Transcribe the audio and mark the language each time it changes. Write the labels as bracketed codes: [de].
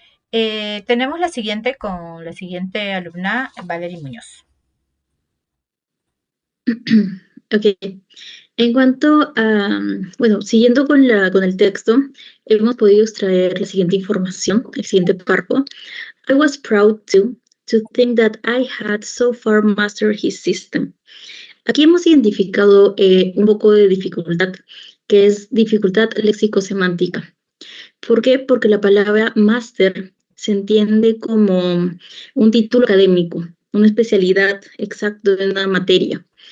[es] Tenemos la siguiente con la siguiente alumna, Valerie Muñoz. Ok. En cuanto a, bueno, siguiendo con el texto, hemos podido extraer la siguiente información, el siguiente párrafo. [en] I was proud to think that I had so far mastered his system. [es] Aquí hemos identificado un poco de dificultad, que es dificultad léxico-semántica. ¿Por qué? Porque la palabra master se entiende como un título académico, una especialidad exacta de una materia.